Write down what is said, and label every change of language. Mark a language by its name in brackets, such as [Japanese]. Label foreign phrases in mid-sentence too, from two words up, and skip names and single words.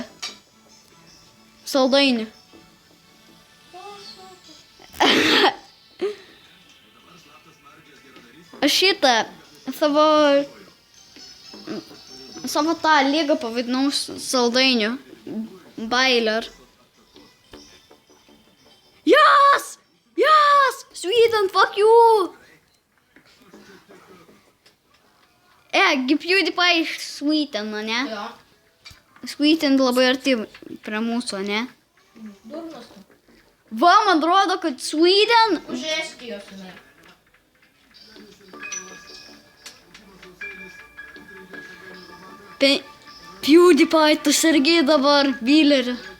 [Lithuanian] Saldainių. Aš šitą savo tą lygą pavadinau saldainių. Bailer. [English] Yes! Yes! Sweden, fuck you! [Lithuanian] PewDiePie iš Swedeno, ne? Jo. Sweden labai arti prie mūsų, ne? Durnas tu. Va, man rodo, kad Sweden... Už Estijos jinai. PewDiePie, tu sergi dabar, Bilerį.